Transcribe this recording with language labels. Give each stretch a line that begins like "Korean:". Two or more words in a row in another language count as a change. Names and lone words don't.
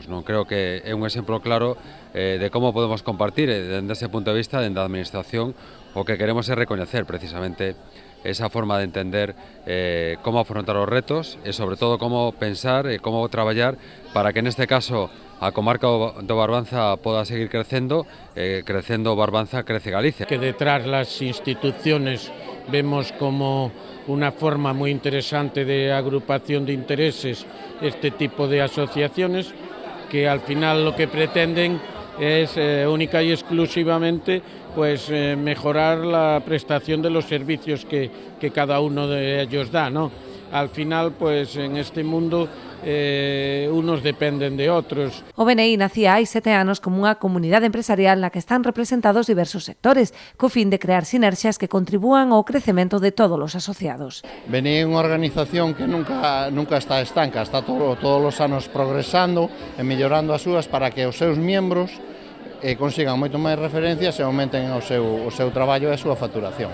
Galician: Non creo que é un exemplo claro de como podemos compartir dende ese punto de vista, dende a administración, o que queremos é recoñecer precisamente esa forma de entender como afrontar os retos e sobre todo como pensar e como traballar para que neste caso a comarca do Barbanza poda seguir crecendo, crecendo Barbanza, crece Galicia.
Spanish: Que detrás las instituciones vemos como una forma muy interesante de agrupación de intereses este tipo de asociaciones que al final lo que pretenden es única y exclusivamente pues mejorar la prestación de los servicios que cada uno de ellos da, ¿no? Al final, pues en este mundo unos dependen de otros.
Galician: O BNI nacía hai 7 anos como unha comunidade empresarial na que están representados diversos sectores, co fin de crear sinerxias que contribúan ao crecemento de todos os asociados. BNI é unha organización que nunca está estanca, está todos os anos progresando e mellorando as súas para que os seus membros consigan moito máis referencias e aumenten o seu traballo e a súa facturación.